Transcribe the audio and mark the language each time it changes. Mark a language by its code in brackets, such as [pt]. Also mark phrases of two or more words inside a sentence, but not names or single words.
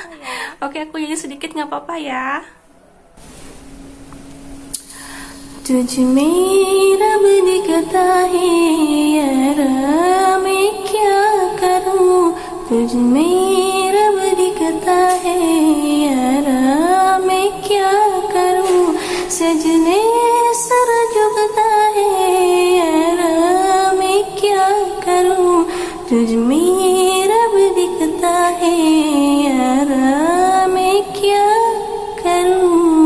[id] Oke, aku nyanyi sedikit nggak apa-apa ya. [hi] तुझ में रब दिखता है यारा मैं क्या करूं तुझ में रब दिखता है यारा मैं क्या करूं सजने सर झुकता है यारा मैं क्या करूं तुझ में रब दिखता है यारा मैं क्या करूं.